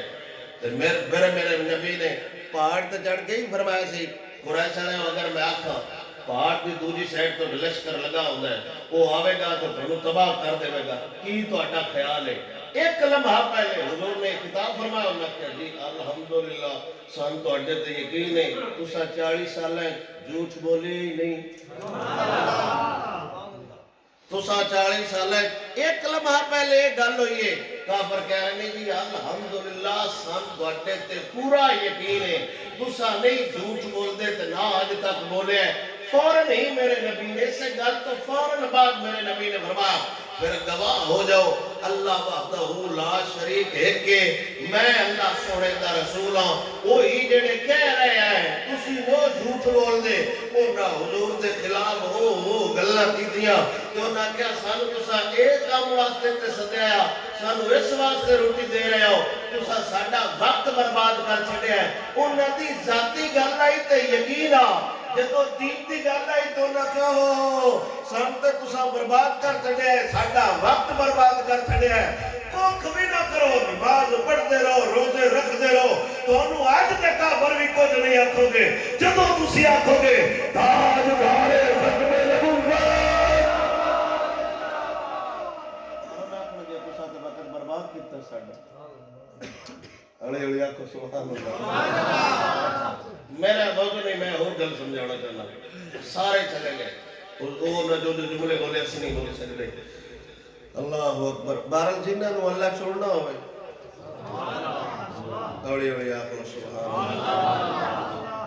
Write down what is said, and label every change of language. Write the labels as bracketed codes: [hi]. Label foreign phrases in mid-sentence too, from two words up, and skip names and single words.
[pa] میرے نبی نے پہاڑ تے چڑھ کے ہی فرمایا سی قریش والے اگر میں آکھاں پہاڑ کی دوسری سائڈ تو لشکر لگا ہوتا ہے [ur] وہ آئے گا تو تمہیں تباہ کر دے گا، [pa] کی تہاڈا خیال ہے؟ ایک لمحہ پہلے حضور نے خطاب فرمایا، انہوں نے کہا جی الحمدللہ سان تہاڈے تے یقین ہے تساں 40 سال جھوٹ بولے ہی نہیں. تساں 40 سال ایک لمحہ پہلے یہ گل ہوئی ہے. کافر کہہ رہے ہیں جی الحمدللہ سان تہاڈے تے پورا یقین ہے تساں نہیں جھوٹ بولدے تے نہ اج تک بولے. فوراً ہی میرے نبی نے اس گل تو فوراً بعد میرے نبی نے فرمایا پھر گواہ ہو جاؤ اللہ [ar] وحدہ لا شریک [pa] ہے کہ میں اللہ سونے دا رسول ہاں. وہی جڑے کہہ رہے ہیں تسی وہ جھوٹ بول دے انہاں حضور دے خلاف وہ گلاں کیتیاں تے انہاں کہا سانو تساں ایک کام واسطے تے سدیا سانو اس واسطے روٹی دے رہے ہو تساں ساڈا وقت برباد کر چھڈیا ہے. انہاں دی ذاتی گل آئی تے یقین آ جدو دین دی گل آئی تو نہ کہو سن تے تساں برباد کر چھڈیا ہے ساڈا وقت برباد کر چھڈیا ہے. [ur] کچھ بھی نہ کرو نماز پڑھتے رہو روزے رکھتے رہو [pa] تانوں اج تک کافر بھی کچھ نہیں آکھو گے. جدو تسی آکھو گے تاجدار ختم نبوت تساں تے وقت برباد کیتا ساڈا. اڑے اڑے آکھو [ar] سبحان اللہ. [pa] میرا وقت نہیں میں اور گل سمجھانا چاہنا. سارے چلے گئے وہ نہ جو جملے بولے اسی نہیں بول سکتے. [ar] اللہ اکبر. [pa] بہرحال جنہاں نو اللہ چھوڑنا ہوئے اوڑی اوڑی آخر [ar] سبحان اللہ.